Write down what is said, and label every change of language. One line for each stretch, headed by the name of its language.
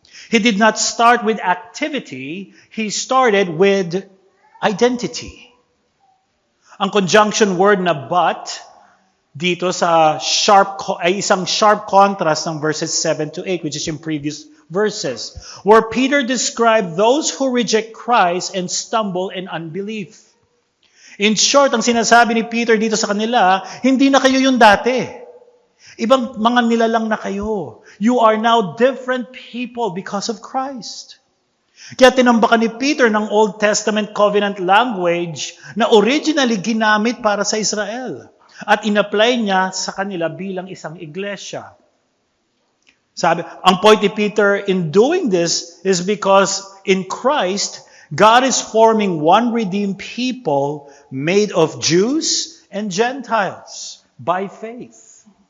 English: He did not start with activity, he started with identity.
Filipino: Ang conjunction word na but dito sa isang sharp contrast ng
English: verses 7 to 8, which is in previous verses, where Peter described those who reject Christ and stumble in unbelief. In short,
Filipino: ang sinasabi ni Peter dito sa kanila, hindi na kayo yung dati. Ibang mga nilalang na kayo.
English: You are now different people because of Christ.
Filipino: Kaya tinambakan ni Peter ng Old Testament covenant language na originally ginamit para sa Israel at in-apply niya sa kanila bilang isang iglesia. Sabi, ang point ni Peter
English: in doing this is because in Christ, God is forming one redeemed people made of Jews and Gentiles by faith.